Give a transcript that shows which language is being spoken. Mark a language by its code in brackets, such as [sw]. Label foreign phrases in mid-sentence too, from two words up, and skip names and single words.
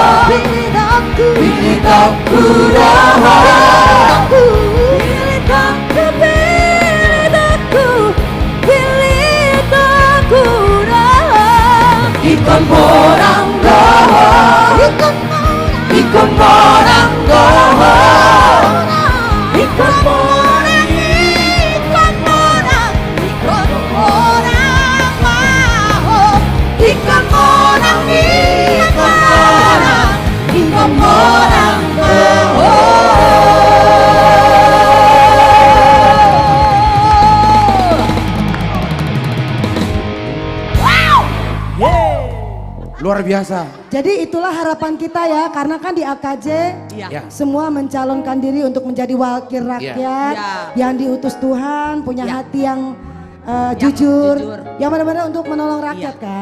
[id] Ingotok kuroho Ikan morang doho Ikan morang doho Ikan morang Ikan morang Ikan morang Ikan morang Ikan morang doho Luar biasa. Jadi itulah harapan kita ya, karena kan di AKJ Iya. semua mencalonkan diri untuk menjadi wakil rakyat yang diutus Tuhan, punya hati yang jujur, yang benar-benar untuk menolong rakyat kan.